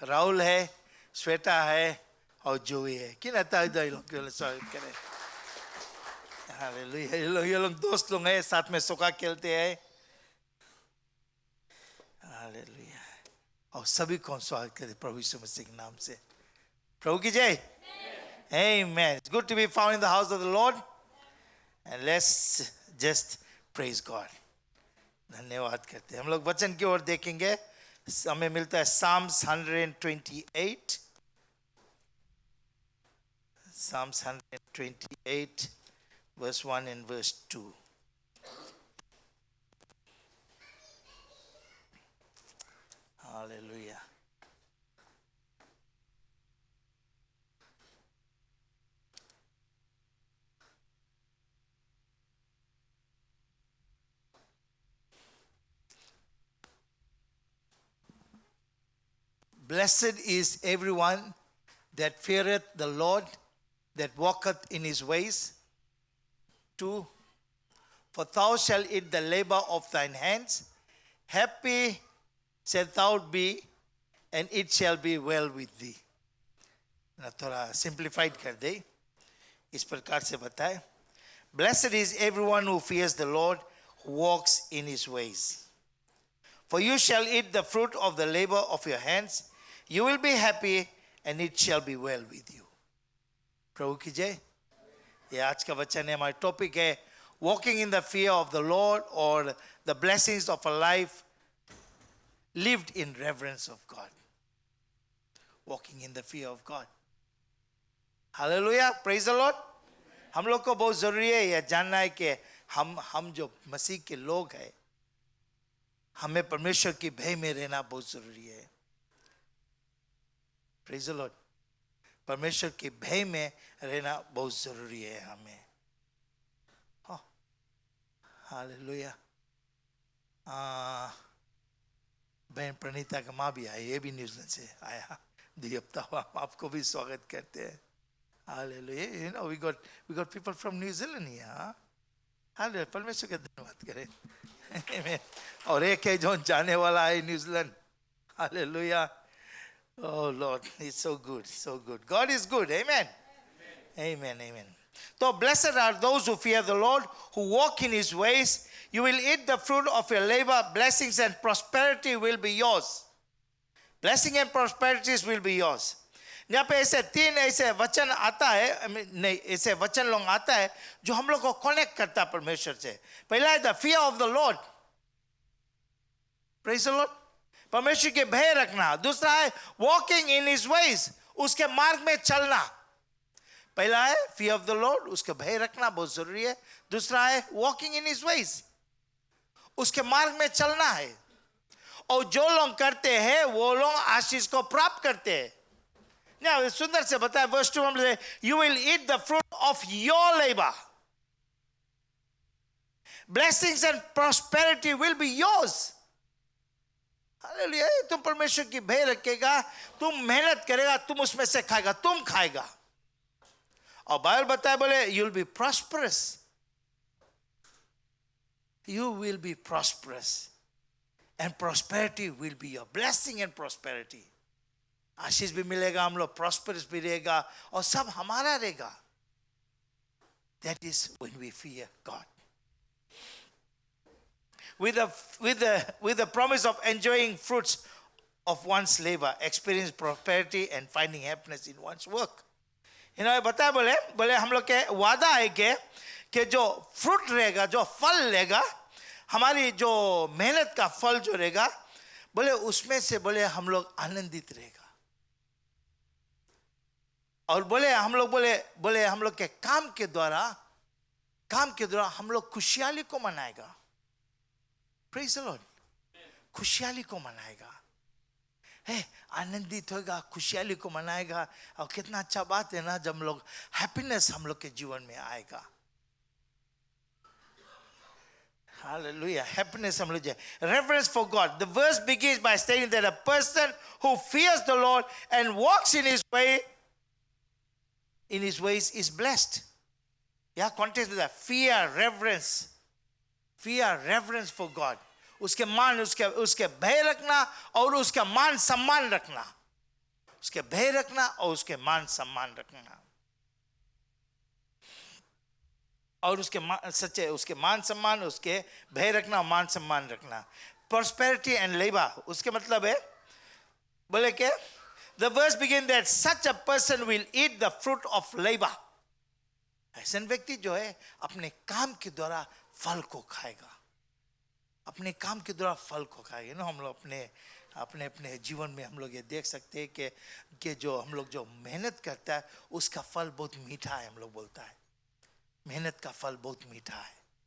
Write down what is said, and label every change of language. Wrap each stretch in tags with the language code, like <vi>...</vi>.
<hi>राहुल है, श्वेता है और जोई है। किन आता है लोग के स्वागत करें, हालेलुया। ये लोग दोस्त लोग हैं, साथ में सोका खेलते हैं, हालेलुया। और सभी को स्वागत करें प्रभु यीशु मसीह के नाम से। प्रभु की जय, आमीन।</hi> <en>It's good to be found in the house of the Lord, and let's just praise God.</en> <hi>धन्यवाद करते हैं। हम लोग वचन की ओर देखेंगे। हमें मिलता है</hi> <en>Psalms 128, Psalms 128 verse 1 and verse 2. Hallelujah. Blessed is everyone that feareth the Lord, that walketh in his ways. 2. For thou shalt eat the labor of thine hands. Happy shalt thou be, and it shall be well with thee.</en> <hi>ना थोड़ा simplified कर दे, इस प्रकार से बताए।</hi> <en>Blessed is everyone who fears the Lord, who walks in his ways. For you shall eat the fruit of the labor of your hands. You will be happy, and it shall be well with you.</en> <hi>प्रभु की जय। ये आज का वचन है। हमारा topic है</hi> <en>walking in the fear of the Lord, or the blessings of a life lived in reverence of God. Walking in the fear of God. Hallelujah, praise the Lord.</en> <hi>हम लोग को बहुत जरूरी है यह जानना है कि हम जो मसीह के लोग हैं, हमें परमेश्वर की भय में रहना बहुत जरूरी है।</hi> <en>Praise the Lord.</en> <hi>परमेश्वर के भय में रहना बहुत जरूरी है हमें। हालेलुया। बहन प्रणीता का माँ भी आई, ये भी न्यूजीलैंड से आया। 2 हफ्ता हुआ, आपको भी स्वागत करते हैं। Hallelujah.</hi> <en>You know, we got people from New Zealand here, huh?</en> <hi>Hallelujah, परमेश्वर का धन्यवाद करें।</hi> <en>Amen.</en> <hi>और एक है जो जाने वाला है New Zealand. Hallelujah.</hi> <en>Oh Lord, it's so good, so good. God is good. Amen. Amen. Amen. So blessed are those who fear the Lord, who walk in his ways. You will eat the fruit of your labor. Blessings and prosperity will be yours. Blessing and prosperities will be yours.</en> <hi>यहाँ पे ऐसे 3 ऐसे वचन आता है, नहीं ऐसे वचन लोग आता है जो हम लोग को कनेक्ट करता है परमेश्वर से। पहला है</hi> <en>the fear of the Lord. Praise the Lord.</en> <hi>परमेश्वर के भय रखना। दूसरा है</hi> <en>walking in his ways,</en> <hi>उसके मार्ग में चलना। पहला है</hi> <en>fear of the Lord,</en> <hi>उसके भय रखना बहुत जरूरी है। दूसरा है</hi> <en>walking in his ways,</en> <hi>उसके मार्ग में चलना है। और जो लोग करते हैं वो लोग आशीष को प्राप्त करते हैं।</hi> <en>Now,</en> <hi>सुंदर से बताया</hi> <en>verse 2 में, you will eat the fruit of your labor. Blessings and prosperity will be yours.</en> <hi>Hallelujah. तुम परमेश्वर की भय रखेगा, तुम मेहनत करेगा, तुम उसमें से खाएगा, तुम खाएगा। और बाइबल बताया बोले</hi> <en>you will be prosperous. You will be prosperous. And prosperity will be your blessing and prosperity.</en> <hi>आशीष भी मिलेगा, हम लोग प्रॉस्परस भी रहेगा और सब हमारा रहेगा.</hi> <en>That is when we fear God. With the promise of enjoying fruits of one's labor, experience prosperity and finding happiness in one's work.</en> <hi>इन्होंने बताया बोले हम लोग के वादा है कि जो फ्रूट रहेगा, जो फल रहेगा, हमारी जो मेहनत का फल जो रहेगा, बोले उसमें से बोले हम लोग आनंदित रहेगा. और बोले हम लोग के काम के द्वारा हम लोग खुशहाली को मनाएगा.</hi> <en>Praise the Lord.</en> <hi>खुशहाली को मनाएगा, आनंदित होगा, खुशहाली को मनाएगा. और कितना अच्छा बात है ना जब हम लोग हैप्पीनेस हम लोग के जीवन में आएगा. Hallelujah. Happiness हम लोग जाए.</hi> <en>Reverence for God. The verse begins by stating that a person who fears the Lord and walks in His ways is blessed. Yeah, context with that. Fear, reverence for God.</en> <hi>उसके भय रखना और उसका मान सम्मान रखना. उसके भय रखना और उसके मान सम्मान रखना. और उसके मान सम्मान, उसके भय रखना और मान सम्मान रखना.</hi> <en>Prosperity and labor,</en> <hi>उसके मतलब है बोले के</hi> <en>the verse begins that such a person will eat the fruit of labor.</en> <hi>ऐसा व्यक्ति जो है अपने काम के द्वारा फल को खाएगा. अपने काम के द्वारा फल को खाएगा. ना हम लोग अपने जीवन में हम लोग ये देख सकते हैं कि जो हम लोग जो मेहनत करता है उसका फल बहुत मीठा है. हम लोग बोलता है मेहनत का फल बहुत मीठा है.</hi>